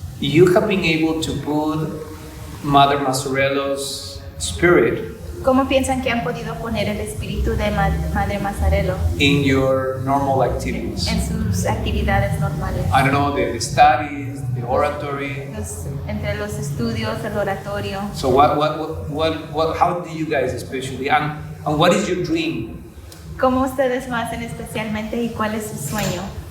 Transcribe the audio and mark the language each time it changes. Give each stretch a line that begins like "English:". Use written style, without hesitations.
English: you have been able to put Mother Mazzarello's spirit
Spanish: ¿Cómo piensan que han podido poner el espíritu de Madre Mazzarello
English: in your normal activities?
Spanish: en sus actividades normales?
English: I don't know, the studies, the oratory.
Spanish: Entre los estudios, el oratorio.
English: So how do you guys especially, and what is your dream?
Spanish: ¿Cómo ustedes lo hacen especialmente y cuál es su sueño?